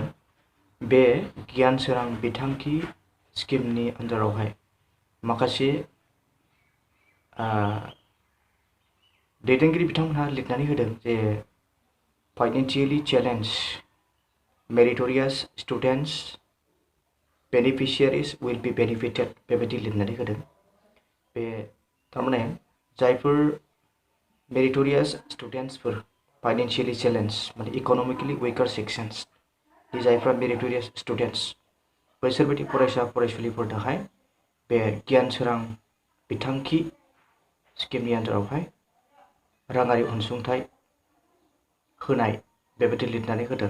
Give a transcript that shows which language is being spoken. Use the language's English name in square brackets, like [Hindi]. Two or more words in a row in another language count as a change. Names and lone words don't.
[Bodo] बे गियान सोरां बिथांखि स्किमनि आन्दारावहाय माखासे दैदेनगिरि बिथांमोनहा लिरनानै होदों जे [English] financially challenged meritorious students beneficiaries will be benefited [Bodo] बेबायदि लिरनानै होदों। बे थारमाने जायफोर [English] meritorious students financially challenged [Bodo] माने [English] economically weaker sections [Bodo] जायफ्रा [English] meritorious students [Bodo] बैसोरबायदि फरायसा फरायसुलिफोरनोहाय बे गियान सोरां बिथांखि स्किमनि आन्दारावहाय राङारि अनसुंथाइ होनाय बेबायदि लिरनानै होदों।